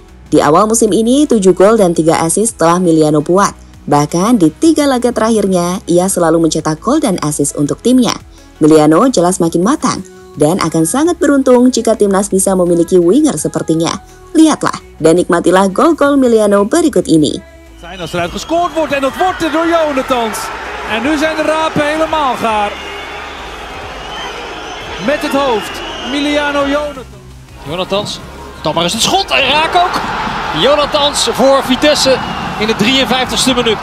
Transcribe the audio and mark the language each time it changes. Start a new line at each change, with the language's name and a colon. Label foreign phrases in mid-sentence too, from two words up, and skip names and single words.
Indonesian: Di awal musim ini, 7 gol dan 3 assist telah Miliano buat. Bahkan di 3 laga terakhirnya, ia selalu mencetak gol dan assist untuk timnya. Miliano jelas makin matang dan akan sangat beruntung jika timnas bisa memiliki winger sepertinya. Lihatlah dan nikmatilah gol-gol Miliano berikut ini.
Dutch: Zijn als eruit gescoord wordt en dat wordt er door Jonatans. En nu zijn de rapen helemaal gaar. Met het hoofd, Miliano Jonatans. Jonatans, dan maar eens het schot en raak ook. Jonatans voor Vitesse in de 53ste minuut.